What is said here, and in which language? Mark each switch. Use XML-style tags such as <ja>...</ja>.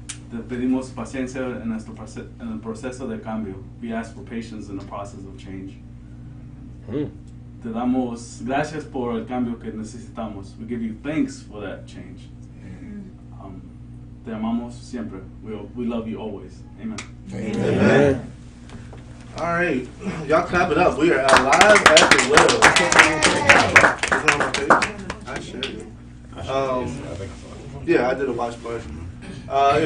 <es>Te pedimos paciencia en el proceso de cambio.</es> <en>We ask for patience in the process of change.</en> <es>Te damos gracias por el cambio que necesitamos.</es> <en>We give you thanks for that change. Te amamos siempre. We love you always. Amen. Amen. All right, y'all clap it up. We are live at the well. Is it on my page? I shared it. Yeah, I did a watch party.</en>